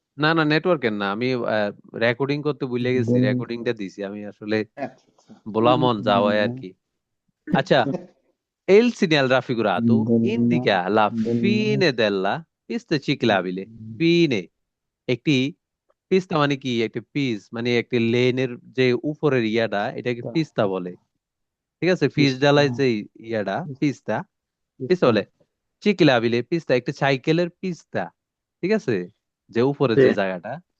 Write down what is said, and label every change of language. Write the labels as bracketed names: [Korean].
[Bangla] না না, নেটওয়ার্কের না, আমি রেকর্ডিং করতে ভুলে গেছি, রেকর্ডিংটা দিছি আমি আসলে, আচ্ছা আচ্ছা। বলা মন যাওয়ায় আর কি। [Italian] আচ্ছা, il segnale raffigurato indica la fine della pista ciclabile. [Bangla] Fine, একটি পিস্তা মানে কি, একটি পিস মানে একটি লেনের যে উপরের ইয়াটা, এটাকে পিস্তা বলে। ঠিক আছে, পিচ ঢালাই যে ইয়াটা পিস্তা, পিস্তা বলে। চিকলাবিলে পিস্তা, একটা সাইকেলের পিস্তা। ঠিক আছে, যে উপরে যে জায়গাটা।